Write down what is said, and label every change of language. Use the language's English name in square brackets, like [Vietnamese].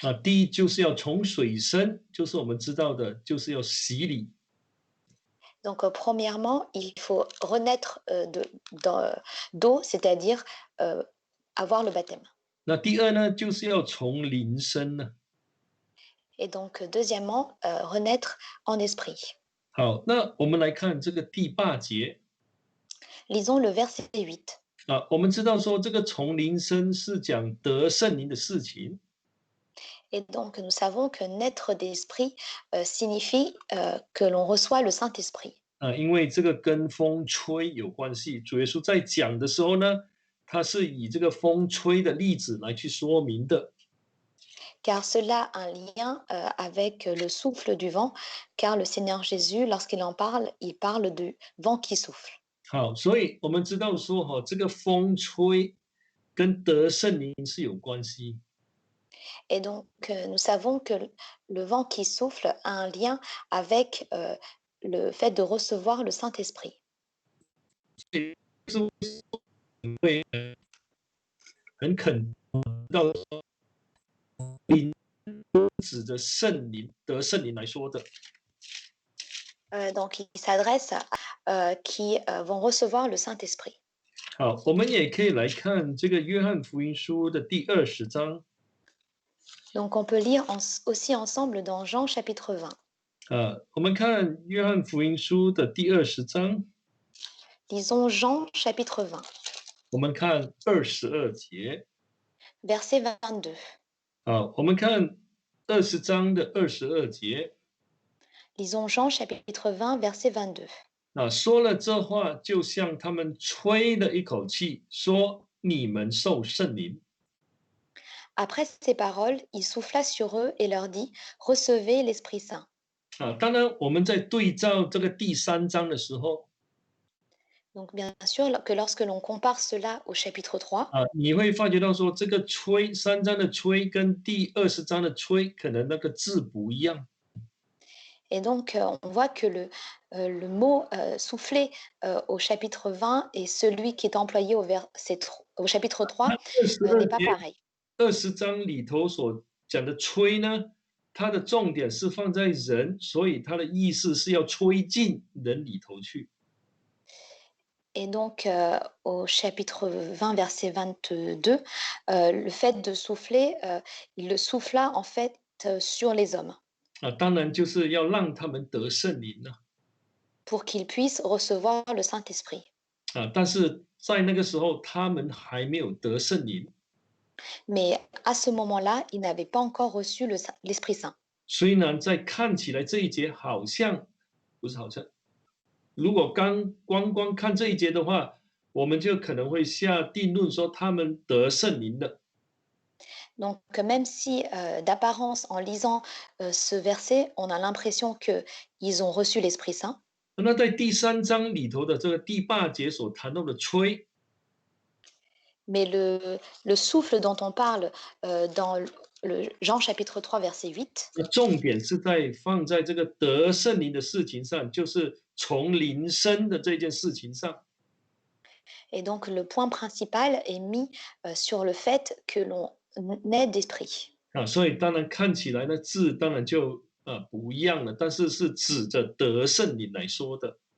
[Chinese] 第一就是要从水生，就是我们知道的，就是要洗礼 [French] Donc, premièrement, il faut renaître d'eau, c'est-à-dire avoir le baptême. [Chinese] 那第二呢，就是要从灵生呢。 [French] Et donc, deuxièmement, renaître en esprit. [Chinese] 好，那我们来看这个第八节 [French] Lisons le verset 8. [Chinese] 我们知道说这个从灵生是讲得圣灵的事情 [French] Et donc, nous savons que naître d'esprit signifie que l'on reçoit le Saint-Esprit. [Chinese] 因为这个跟风吹有关系。主耶稣在讲的时候呢，他是以这个风吹的例子来去说明的。 [French] Car cela a un lien avec le souffle du vent, car le Seigneur Jésus, lorsqu'il en parle, il parle du vent qui souffle. [Chinese] 好，所以我们知道说这个风吹跟得圣灵是有关系。 [French] Et donc, nous savons que le vent qui souffle a un lien avec le fait de recevoir le Saint-Esprit. [Chinese] 很肯到灵指着圣灵得圣灵来说的。 [French] Donc, il s'adresse à qui vont recevoir le Saint-Esprit. [Chinese] 好，我们也可以来看这个约翰福音书的第20章。 [French] Donc, on peut lire aussi ensemble dans Jean chapitre 20. [Chinese] 我们看约翰福音书的第20章， [French] Lisons Jean chapitre 20, [Chinese] 我们看22节。 [French] verset 22. [Chinese] 我们看20章的22节。 [French] Lisons Jean chapitre 20, verset 22. [Chinese] 说了这话，就向他们吹了一口气，说：“你们受圣灵。” [French] Après ces paroles, il souffla sur eux et leur dit, recevez l'Esprit Saint. [Chinese] 当然，我们在对照这个第3章的时候， [French] Donc, bien sûr que lorsque l'on compare cela au chapitre 3, [Chinese] 你会发觉到说，这个吹3章的吹跟第20章的吹，可能那个字不一样。 [French] et donc on voit que le mot souffler au chapitre 20 et celui qui est employé au chapitre 3 n'est pas pareil. [Chinese] 20章里头所讲的吹呢，它的重点是放在人，所以它的意思是要吹进人里头去。 [French] Et donc, au chapitre 20, verset 22, le fait de souffler, il le souffla en fait sur les hommes [Chinese] 当然就是要让他们得圣灵了。 [French] pour qu'ils puissent recevoir le Saint-Esprit. [Chinese] 但是在那个时候，他们还没有得圣灵。 [French] Mais à ce moment-là, ils n'avaient pas encore reçu l'Esprit Saint. [Chinese] 虽然在看起来这一节好像不是好像，如果光看这一节的话，我们就可能会下定论说他们得圣灵了。 [French] Donc, même si d'apparence, en lisant ce verset, on a l'impression qu'ils ont reçu l'Esprit Saint, [Chinese] 那在第3章里头的这个第8节所谈到的吹， [French] Mais le souffle dont on parle dans Jean chapitre 3, verset 8, [Chinese] 那重点是放在这个得圣灵的事情上，就是从灵生的这件事情上。 [French] et donc le point principal est mis sur le fait que l'on naît d'esprit. [Chinese] 所以当然看起来呢，字当然就不一样了，但是是指着得圣灵来说的。